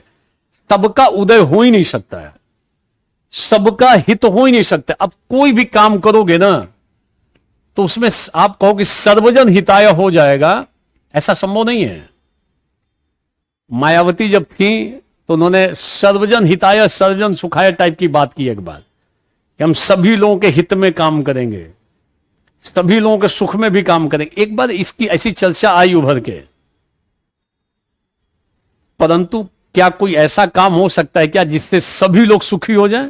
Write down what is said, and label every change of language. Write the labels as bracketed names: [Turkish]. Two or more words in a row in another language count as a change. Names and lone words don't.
[Hindi] सबका उदय हो ही नहीं सकता है, सबका हित हो ही नहीं सकता। अब कोई भी काम करोगे ना तो उसमें आप कहो कि [Sanskrit] सर्वजन हिताय [Hindi] हो जाएगा, ऐसा संभव नहीं है। मायावती जब थी तो उन्होंने [Sanskrit] सर्वजन हिताय सर्वजन सुखाय [Hindi] टाइप की बात की एक बार, कि हम सभी लोगों के हित में काम करेंगे, सभी लोगों के सुख में भी काम करेंगे। एक बार इसकी ऐसी चर्चा आई उभर के, परंतु क्या कोई ऐसा काम हो सकता है क्या जिससे सभी लोग सुखी हो जाएं?